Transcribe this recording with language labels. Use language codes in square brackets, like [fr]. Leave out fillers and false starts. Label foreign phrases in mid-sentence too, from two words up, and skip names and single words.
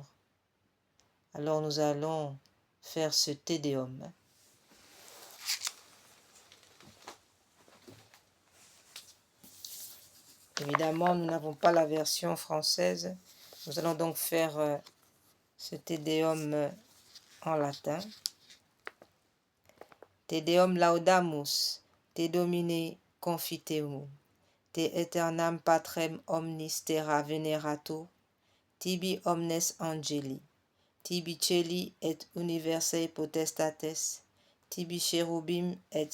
[fr] Alors nous allons faire ce Te Deum. Évidemment, nous n'avons pas la version française. Nous allons donc faire ce Te Deum en latin. [la] Te Deum laudamus, Te Domine confiteum, Te aeternam patrem omnis terra veneratur, tibi omnes angeli, tibi celi et universae potestates, tibi cherubim et